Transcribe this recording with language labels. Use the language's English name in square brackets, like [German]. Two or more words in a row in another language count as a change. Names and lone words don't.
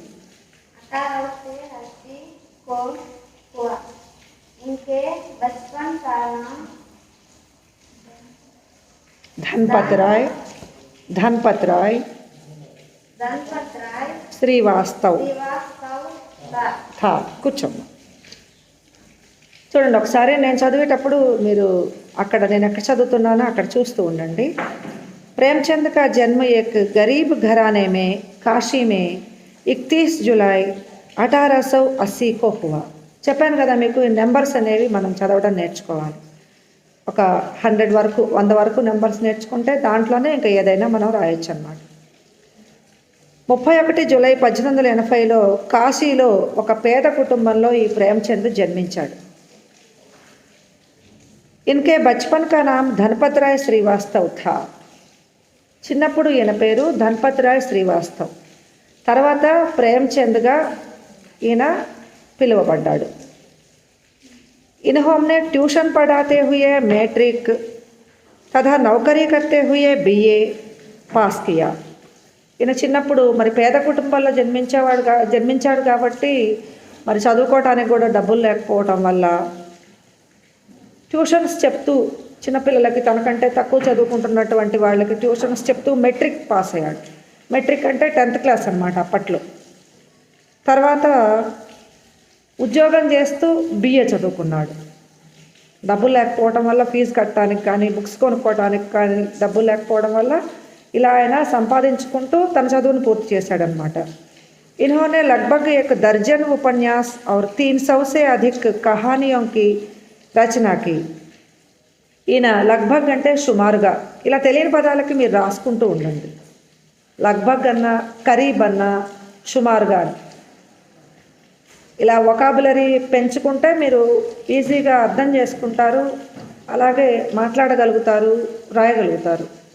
[Hindi] को हुआ। इनके बचपन का नाम धनपत राय श्रीवास्तव था. [Telugu] కూర్చోమ్మా. చూడండి ఒకసారి నేను చదివేటప్పుడు మీరు అక్కడ నేను ఎక్కడ చదువుతున్నానో అక్కడ చూస్తూ ఉండండి. [Hindi] प्रेमचंद का जन्म एक गरीब घराने में काशी में 31 जुलाई 1880 को हुआ. [Telugu] చెప్పాను కదా మీకు, ఈ నెంబర్స్ అనేవి మనం చదవడం నేర్చుకోవాలి. ఒక 100 వరకు 100 వరకు నెంబర్స్ నేర్చుకుంటే దాంట్లోనే ఇంకా ఏదైనా మనం రాయొచ్చు అన్నమాట. 31 జూలై 1880లో కాశీలో ఒక పేద కుటుంబంలో ఈ ప్రేమచంద్ జన్మించాడు. [Hindi] इनके बचपन का नाम धनपत राय श्रीवास्तव था. [Telugu] చిన్నప్పుడు ఈయన పేరు ధనపత్ రాయ్ శ్రీవాస్తవ్. తర్వాత ప్రేమచంద్గా ఈయన పిలువబడ్డాడు. [Hindi] इन्होंने ट्यूशन पढ़ाते हुए मैट्रिक तथा नौकरी करते हुए BA పాస్ किया. [Telugu] ఈయన చిన్నప్పుడు మరి పేద కుటుంబాల్లో జన్మించాడు కాబట్టి మరి చదువుకోవటానికి కూడా డబ్బులు లేకపోవటం వల్ల ట్యూషన్స్ చెప్తూ చిన్నపిల్లలకి, తనకంటే తక్కువ చదువుకుంటున్నటువంటి వాళ్ళకి ట్యూషన్స్ చెప్తూ మెట్రిక్ పాస్ అయ్యాడు. మెట్రిక్ అంటే 10th క్లాస్ అన్నమాట అప్పట్లో. తర్వాత ఉద్యోగం చేస్తూ BA చదువుకున్నాడు. డబ్బులు లేకపోవడం వల్ల ఫీజు కట్టడానికి కానీ బుక్స్ కొనుక్కోవడానికి కానీ డబ్బులు లేకపోవడం వల్ల ఇలా ఆయన సంపాదించుకుంటూ తన చదువును పూర్తి చేశాడనమాట. [Hindi] इन्होंने लगभग 1 दर्जन उपन्यास और 300 से अधिक कहानियों की रचना की. [Telugu] ఈయన లగ్భగ్ అంటే సుమారుగా, ఇలా తెలియని పదాలకి మీరు రాసుకుంటూ ఉండండి. లగ్భగ్ అన్న, కరీబ్ అన్న, సుమారుగా ఇలా వొకాబులరీ పెంచుకుంటే మీరు ఈజీగా అర్థం చేసుకుంటారు, అలాగే మాట్లాడగలుగుతారు, రాయగలుగుతారు.